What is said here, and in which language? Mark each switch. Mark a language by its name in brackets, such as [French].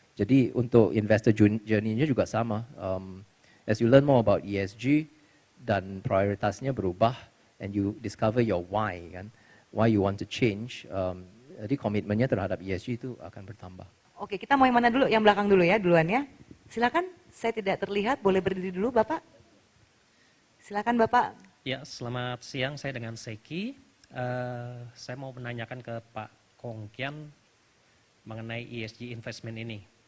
[Indonesian] Jadi untuk investor journey-nya juga sama. [English] As you learn more about ESG [Indonesian] dan prioritasnya berubah, [English] and you discover your why, kan, why you want to change. [Indonesian] Jadi komitmennya terhadap ESG itu akan bertambah. Oke, kita mau yang mana dulu? Yang belakang dulu ya, duluan ya. Silakan, saya tidak terlihat, boleh berdiri dulu Bapak. Silakan Bapak. Ya, selamat siang. Saya dengan Seki. Saya mau menanyakan ke Pak Kongkian mengenai ESG investment ini.